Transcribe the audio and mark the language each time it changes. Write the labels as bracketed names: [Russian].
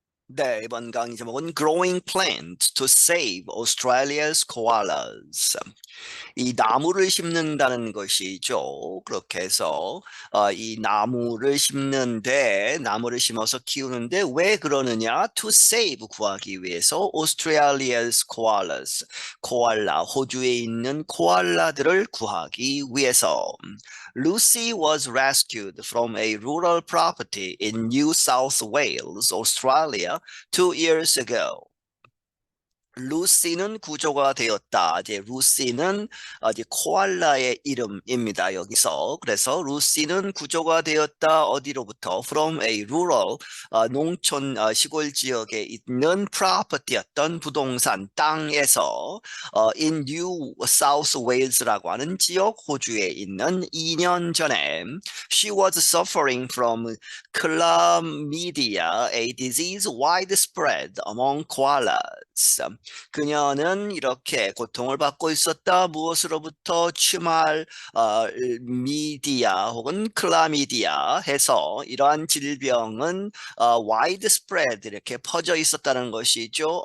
[Korean] 네, 이번 강의 제목은 [English] Growing Plants to Save Australia's Koalas. [Korean] 이 나무를 심는다는 것이죠. 그렇게 해서 이 나무를 심는데 나무를 심어서 키우는데 왜 그러느냐? [English] To save [Korean] 구하기 위해서 [English] Australia's koalas [Korean] 코알라 호주에 있는 코알라들을 구하기 위해서. [English] Lucy was rescued from a rural property in New South Wales, Australia, 2 years ago. [Korean] 루시는 구조가 되었다. 이제 루시는 이제 코알라의 이름입니다. 여기서 그래서 루시는 구조가 되었다. 어디로부터? [English] From a rural [Korean] 농촌 시골 지역에 있는 [English] property였던 [Korean] 부동산 땅에서 [English] in New South Wales라고 하는 [Korean] 지역 호주에 있는 2년 전에 [English] she was suffering from chlamydia, a disease widespread among koalas. [Korean] 그녀는 이렇게 고통을 받고 있었다. 무엇으로부터? 취말, 미디아 혹은 클라미디아 해서 이러한 질병은 widespread 이렇게 퍼져 있었다는 것이죠.